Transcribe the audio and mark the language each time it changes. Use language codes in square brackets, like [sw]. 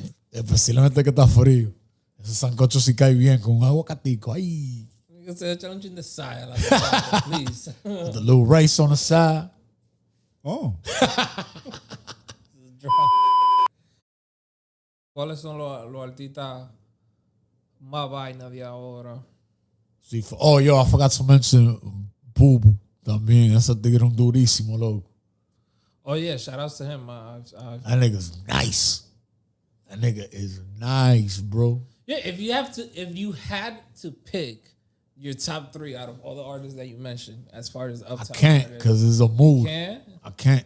[es] Especialmente que está frío. Ese sancocho sí cae bien con un aguacatico. Ay. [en] Challenging the side, please. With the little rice on the side. Oh. [es] ¿Cuáles son los artistas más vainas de ahora? Sí, [en] yo, I forgot to mention Bubu también. [es] Ese tigre un durísimo, loco. [en] Oh yeah, shout outs to him. That nigga's nice. That nigga is nice, bro. Yeah, if you had to pick your top 3 out of all the artists that you mentioned, as far as uptown, I can't, because it's a mood. I can't.